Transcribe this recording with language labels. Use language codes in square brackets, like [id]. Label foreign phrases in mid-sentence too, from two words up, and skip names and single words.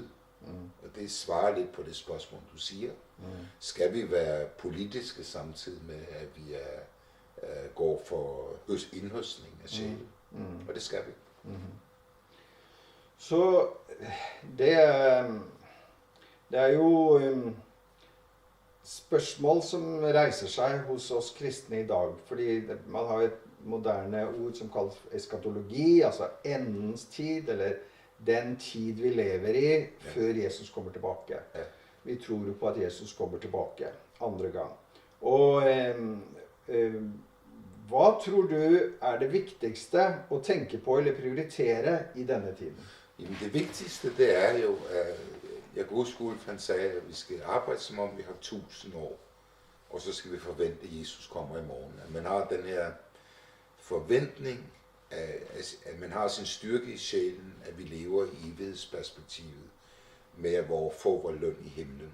[da] Og det svarer lidt på det spørgsmål, du siger. Skal vi være politiske samtidig med, at vi går for indhøstning af sjæle? Og det skal vi. [no] Så det er jo spørsmål som reiser seg hos oss kristne i dag, fordi man har et moderne ord som kalles eskatologi, altså endens tid, eller den tid vi lever i før Jesus kommer tilbake. Vi tror jo på at Jesus kommer tilbake andre gang. Og hva tror du er det viktigste å tenke på eller prioritere i denne tiden? [da] Jamen det vigtigste, det er jo, at jeg kan huske, Ulf han sagde, at vi skal arbejde som om vi har 1000 år, og så skal vi forvente, at Jesus kommer i morgen. At man har den her forventning, at man har sin styrke i sjælen, at vi lever i evighedsperspektivet med at få vor løn i himlen.